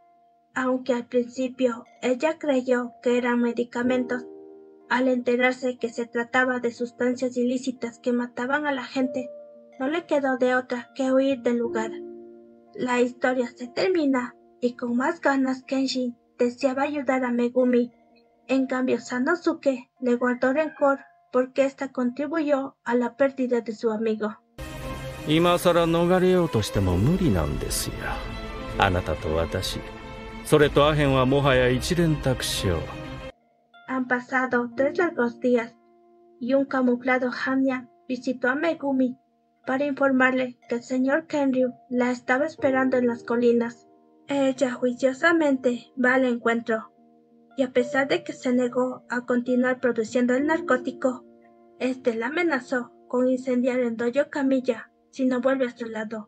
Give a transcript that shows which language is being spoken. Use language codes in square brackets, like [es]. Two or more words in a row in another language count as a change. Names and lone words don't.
[es] Aunque al principio ella creyó que eran medicamentos, al enterarse que se trataba de sustancias ilícitas que mataban a la gente, no le quedó de otra que huir del lugar. La historia se termina, y con más ganas Kenshin deseaba ayudar a Megumi. En cambio Sanosuke le guardó rencor porque ésta contribuyó a la pérdida de su amigo. [ja] 今さら逃れようとしても無理なんですよ。あなたと私、それとアヘンはもはや一蓮托生。 [es] Han pasado 3 largos días, y un camuflado Hanya visitó a Megumi para informarle que el señor Kenryu la estaba esperando en las colinas. Ella juiciosamente va al encuentro, y a pesar de que se negó a continuar produciendo el narcótico, este la amenazó con incendiar el dojo Kamiya si no vuelve a su lado.